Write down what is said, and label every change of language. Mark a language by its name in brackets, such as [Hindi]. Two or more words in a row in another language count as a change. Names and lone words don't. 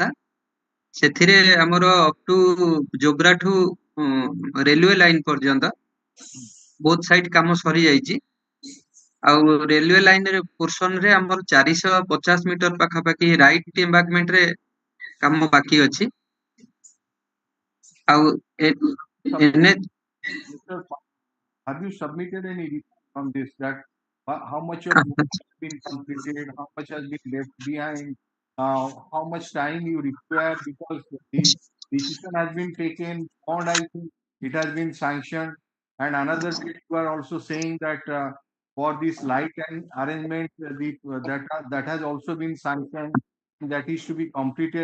[Odia] ସେଥିରେ ଆମର [English] up to [Odia] ଜୋବ୍ରାଠୁ [English] railway line [Odia] ପର୍ଯ୍ୟନ୍ତ [English] both side [Odia] କାମ ସରିଯାଇଛି। ଆଉ [English] railway line portion [Odia] ରେ ଆମର 450 ମିଟର ପାଖାପାଖି [English] right embankment [Odia] ରେ କାମ ବାକି ଅଛି। ଆଉ [English] Have you submitted any report on this, that how much of work has been completed, how much has been left behind, how much time you require, because the decision has been taken, bond I think it has been sanctioned, and another bit you are also saying that for this light and arrangement that has also been sanctioned, that is to be completed.